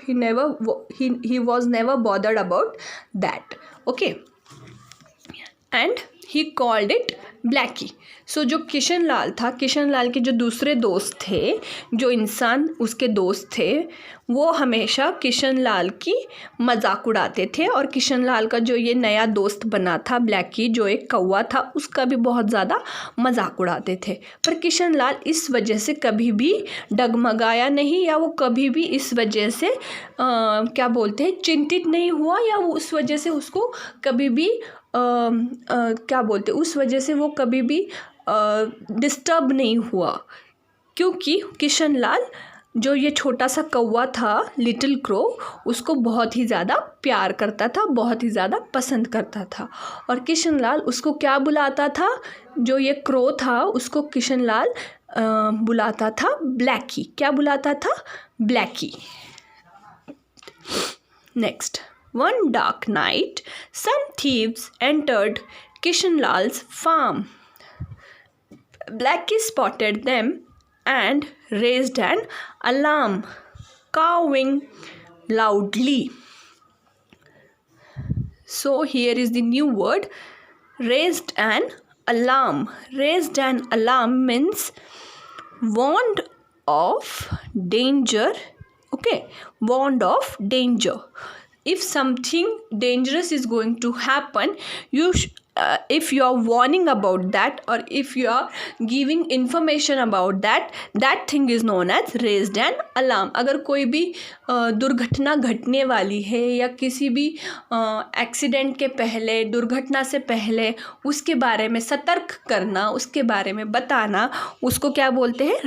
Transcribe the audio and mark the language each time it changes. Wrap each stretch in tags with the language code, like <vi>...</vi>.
<en>He was never bothered about that, okay. And he called it Blackie.</en> <hi>सो जो किशन लाल था, किशन लाल के जो दूसरे दोस्त थे, जो इंसान उसके दोस्त थे, वो हमेशा किशन लाल की मजाक उड़ाते थे और किशन लाल का जो ये नया दोस्त बना था ब्लैकी, जो एक कौवा था, उसका भी बहुत ज़्यादा मजाक उड़ाते थे. पर किशन लाल इस वजह से कभी भी डगमगाया नहीं, या वो कभी भी इस वजह से क्या बोलते हैं चिंतित नहीं हुआ, या वो उस वजह से उसको कभी भी क्या बोलते उस वजह से वो कभी भी डिस्टर्ब नहीं हुआ, क्योंकि किशन लाल जो ये छोटा सा कौवा था</hi> <en>little crow,</en> <hi>उसको बहुत ही ज़्यादा प्यार करता था, बहुत ही ज़्यादा पसंद करता था. और किशन लाल उसको क्या बुलाता था, जो ये क्रो था उसको किशन लाल बुलाता था ब्लैकी. क्या बुलाता था? Blackie.</hi> <en>Next. One dark night, some thieves entered Kishan Lal's farm. Blackie spotted them and raised an alarm, cawing loudly. So here is the new word, raised an alarm. Raised an alarm means warned of danger. Okay, warned of danger. If something dangerous is going to happen, if you are warning about that or if you are giving information about that, that thing is known as raised an alarm.</en> <hi>अगर कोई भी दुर्घटना घटने वाली है या किसी भी एक्सीडेंट के पहले, दुर्घटना से पहले उसके बारे में सतर्क करना, उसके बारे में बताना, उसको क्या बोलते हैं?</hi>